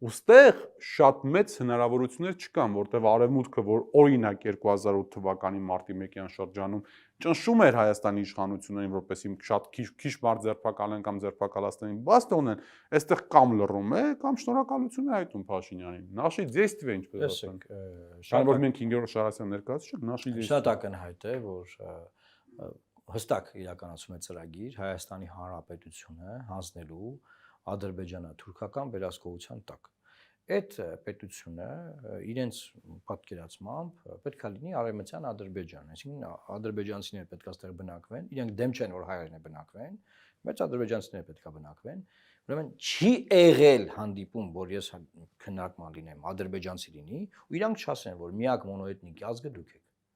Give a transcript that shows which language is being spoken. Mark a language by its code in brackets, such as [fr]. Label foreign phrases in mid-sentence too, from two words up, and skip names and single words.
[hy] Ոստեղ շատ մեծ հնարավորություններ չկան, որտեղ արևմուտքը, որ օրինակ 2008 թվականի մարտի 1-յան շրջանում ճնշում էր Հայաստանի իշխանություններին, որպեսզի շատ քիչ մարդ ձերբակալեն կամ ձերբակալածներին բաց թողնեն, այստեղ կամ լռում է, կամ շնորհակալություն է հայտնում Փաշինյանին։ [ru] Наши действия, [hy] ինչպես ասենք։ Շատ որ մենք 5-րդ շարասյան ներկայացուցիչ, [ru] наши действия։ [hy] Շատ ակնհայտ է, որ հստակ իրականացում է ծրագիր Հայաստանի Հանրապետությունը հանձնելու ադրբեջանա-թուրքական վերահսկողության տակ։ Այդ պետությունը իրենց պատկերացմամբ պետք է լինի արևմտյան Ադրբեջան, այսինքն ադրբեջանցիները պետք է այստեղ բնակվեն, իրենք դեմ չեն որ հայերն բնակվեն, բայց ադրբեջանցիները պետք է բնակվեն։ Ուրեմն չի եղել հանդիպում, որ ես քննարկման լինեմ, ադրբեջանցի լինի, ու իրանք չասեն, որ միակ մոնոէթնիկ ազգը դուք եք։